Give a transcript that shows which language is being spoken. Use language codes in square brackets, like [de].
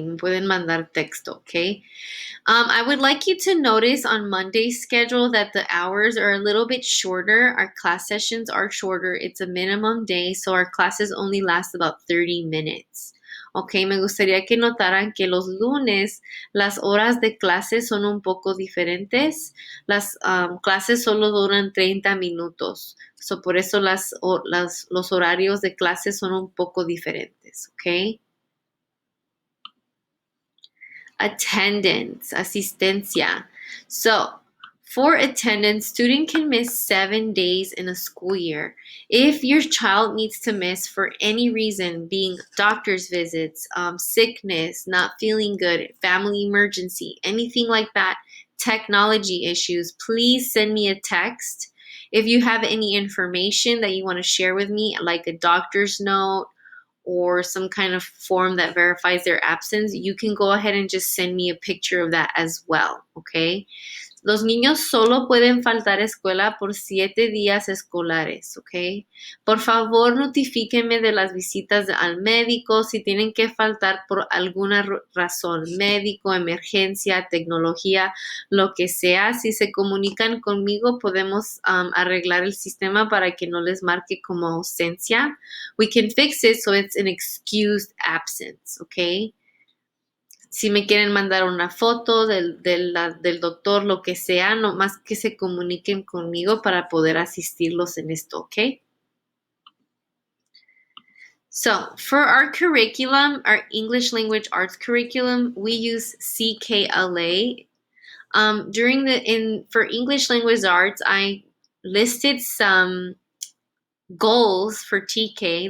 [es] Me pueden mandar texto, okay? [en] I would like you to notice on Monday's schedule that the hours are a little bit shorter. Our class sessions are shorter. It's a minimum day, so our classes only last about 30 minutes. [es] Ok, me gustaría que notaran que los lunes las horas de clase son un poco diferentes. Las clases solo duran 30 minutos. So, por eso los horarios de clase son un poco diferentes. Ok. [en] Attendance, asistencia. So, for attendance, student can miss 7 days in a school year. If your child needs to miss for any reason, being doctor's visits, sickness, not feeling good, family emergency, anything like that, technology issues, please send me a text. If you have any information that you want to share with me, like a doctor's note, or some kind of form that verifies their absence, you can go ahead and just send me a picture of that as well, okay? [es] Los niños solo pueden faltar a escuela por 7 días escolares, ¿ok? Por favor, notifíquenme de las visitas al médico si tienen que faltar por alguna razón, médico, emergencia, tecnología, lo que sea. Si se comunican conmigo, podemos arreglar el sistema para que no les marque como ausencia. [en] We can fix it so it's an excused absence, ¿ok? [es] Si me quieren mandar una foto del doctor, lo que sea, nomás que se comuniquen conmigo para poder asistirlos en esto, ¿ok? [en] So, for our curriculum, our English Language Arts curriculum, we use CKLA. For English Language Arts, I listed some goals for TK.